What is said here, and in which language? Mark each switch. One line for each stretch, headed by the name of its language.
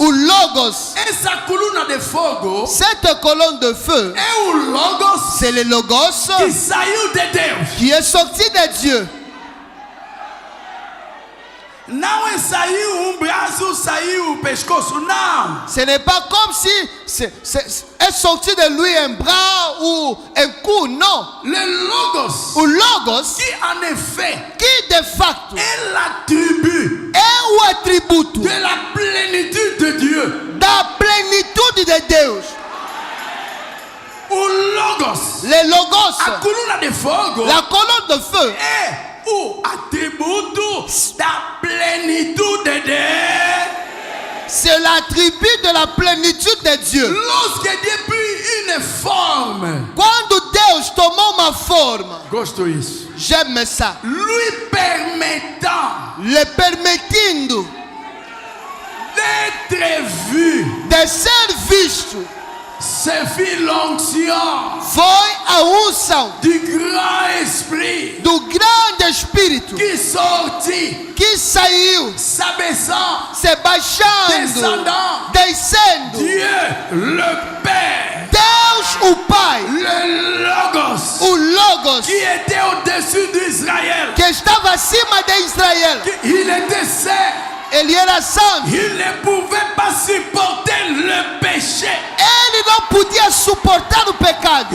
Portuguese: O Logos, Essa coluna de fogo
French: cette colonne de feu,
Portuguese: é o Logos
French: c'est le Logos
Portuguese: que saiu de Deus.
French: qui est sorti de Dieu.
Portuguese: Não é saiu braço, saiu o pescoço, não.
French: Ce n'est pas comme si est sorti de lui un bras ou un cou, non. Le Logos
Portuguese: O Logos,
French: qui en effet
Portuguese: que de facto
French: est l'attribut
Portuguese: é o atributo
French: de la plénitude de Dieu.
Portuguese: da plenitude de Deus. O Logos,
French: Le Logos,
Portuguese: a coluna de fogo,
French: la colonne de feu,
Portuguese: é o atributo da plenitude de Deus.
French: c'est l'attribut de la plénitude de Dieu. Lorsque Dieu prit une forme,
Portuguese: Quando Deus tomou uma forma, gosto isso,
French: j'aime ça, lui permettant
Portuguese: le permitindo
French: d'être vu,
Portuguese: de ser visto,
French: se fit l'onction
Portuguese: foi a unção
French: du grand esprit
Portuguese: do grande Espírito
French: qui sortit,
Portuguese: que saiu,
French: s'abaissant,
Portuguese: se baixando,
French: descendant,
Portuguese: descendo.
French: Dieu le Père,
Portuguese: Deus, o Pai,
French: le Logos,
Portuguese: o Logos,
French: qui était au-dessus d'Israël,
Portuguese: que estava acima de Israel,
French: il était saint,
Portuguese: ele era santo,
French: il ne pouvait pas supporter le péché.
Portuguese: ele não podia suportar o pecado.